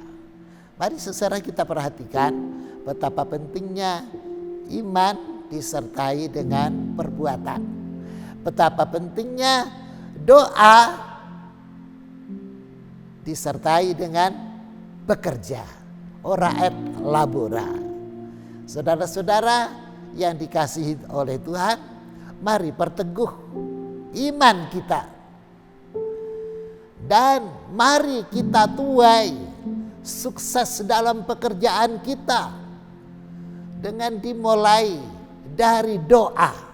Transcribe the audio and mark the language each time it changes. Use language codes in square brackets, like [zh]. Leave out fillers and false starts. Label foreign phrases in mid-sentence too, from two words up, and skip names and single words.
[id] Mari saudara kita perhatikan betapa pentingnya iman disertai dengan perbuatan. Betapa pentingnya doa disertai dengan bekerja. [la] Ora et labora. [id] Saudara-saudara yang dikasihi oleh Tuhan, mari perteguh iman kita. Dan mari kita tuai sukses dalam pekerjaan kita dengan dimulai dari doa.